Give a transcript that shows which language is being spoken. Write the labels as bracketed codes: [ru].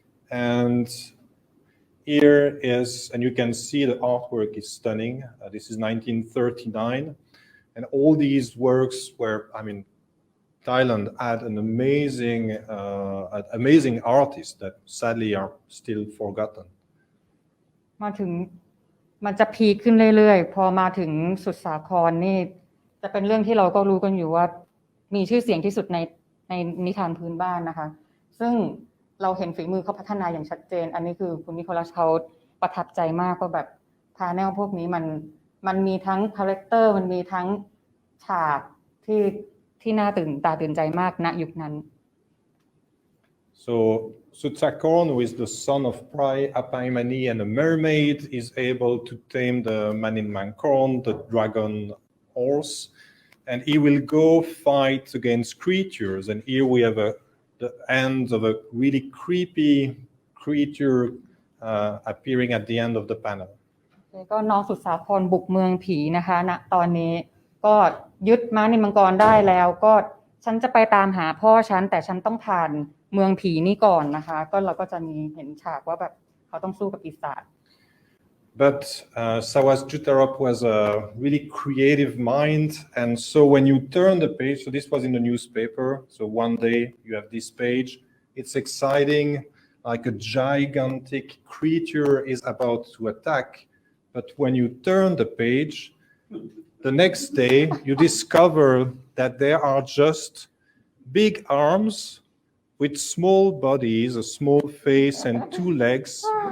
[en] And here is, and you can see the artwork is stunning. This is 1939. And all these works were, Thailand had an amazing artist that sadly are still forgotten. [th] มาถึงมันจะพีคขึ้นเรื่อยๆพอมาถึงสุดสาครนี่จะเป็นเรื่องที่เราก็รู้กันอยู่ว่ามีชื่อเสียงที่สุดในนิทานพื้นบ้านนะคะซึ่งเราเห็นฝีมือเขาพัฒนาอย่างชัดเจนอันนี้คือคุณนิโคลัสเขาประทับใจมากว่าแบบพาแนลพวกนี้มันมีทั้งคาแรคเตอร์มันมีทั้งฉากที่น่าตื่นใจมากณยุคนั้น [en] So Sutsakorn, who is the son of Apaimani and a mermaid, is able to tame the Maninmankorn, the dragon horse, and he will go fight against creatures. And here we have the end of a really creepy creature appearing at the end of the panel. [th] ก็น้องสุดสาครบุกเมืองผีนะคะณตอนนี้ก็ยึดม้านินมังกรได้แล้วก็ฉันจะไปตามหาพ่อฉันแต่ฉันต้องผ่านเมืองผีนี่ก่อนนะคะก็เราก็จะมีเห็นฉากว่าแบบเขาต้องสู้กับปีศาจ [en] But Sawas Jutarop was a really creative mind, and so when you turn the page, so this was in the newspaper, so one day you have this page, it's exciting, like a gigantic creature is about to attack, but when you turn the page, the next day you discover that there are just big arms with small bodies, a small face and two legs.